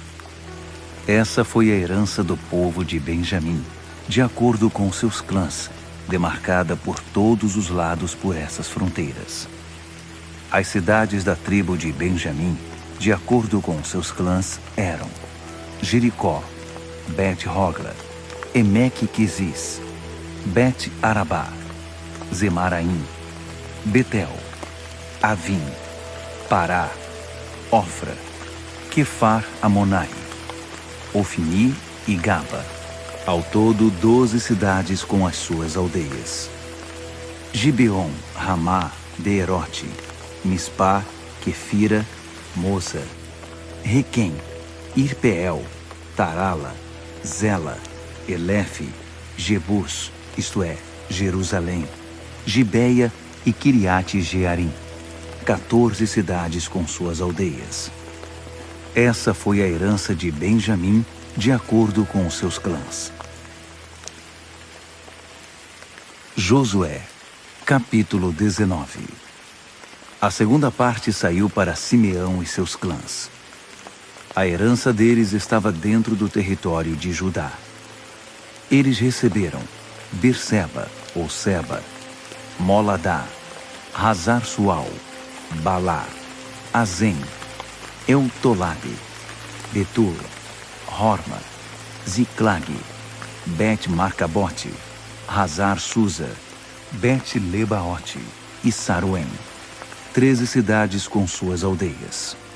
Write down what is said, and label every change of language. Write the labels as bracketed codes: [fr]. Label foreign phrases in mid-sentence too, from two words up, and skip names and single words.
[pt] Essa foi a herança do povo de Benjamim, de acordo com seus clãs, demarcada por todos os lados por essas fronteiras. As cidades da tribo de Benjamim, de acordo com seus clãs, eram Jericó, Bet-Hogla, Emeque-Quizis, Bet-Arabá, Zemaraim, Betel, Avim, Pará, Ofra, Quefar Amonai, Ofni e Gaba. Ao todo, 12 cidades com as suas aldeias. Gibeon, Ramá, Beerote, Mispá, Quefira, Moza, Requem, Irpeel, Tarala, Zela, Elefe, Jebus, isto é, Jerusalém, Gibeia e Kiriat Jearim, 14 cidades com suas aldeias. Essa foi a herança de Benjamim, de acordo com os seus clãs. Josué, capítulo 19. A segunda parte saiu para Simeão e seus clãs. A herança deles estava dentro do território de Judá. Eles receberam Berseba, ou Seba, Moladá, Hazar-Sual, Balá, Azem, Eutolabe, Betur, Horma, Ziclag, Bet-Marcabote, Hazar-Susa, Bet-Lebaote e Saruém, 13 cidades com suas aldeias.